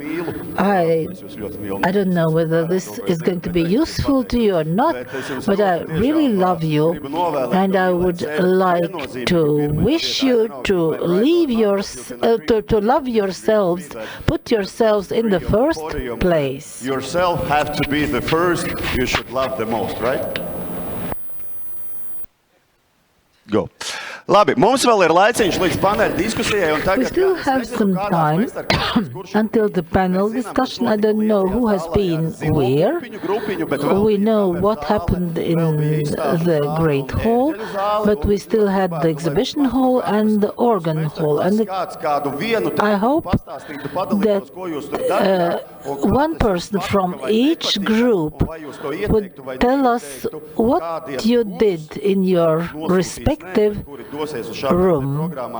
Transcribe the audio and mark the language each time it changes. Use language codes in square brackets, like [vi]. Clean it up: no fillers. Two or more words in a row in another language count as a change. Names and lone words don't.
[en] I don't know whether this is going to be useful to you or not, but I really love you, and I would like to wish you to to love yourselves, put yourselves in the first place. Yourself have to be the first you should love the most, right? Go. [lv] Labi, mums vēl ir laiciņš līdz paneļa diskusijai, un tagad... [en] We still have some time until the panel discussion. I don't know who has been where. We know what happened in the Great Hall, but we still had the exhibition hall and the organ hall. And I hope that one person from each group would tell us what you did in your respective room.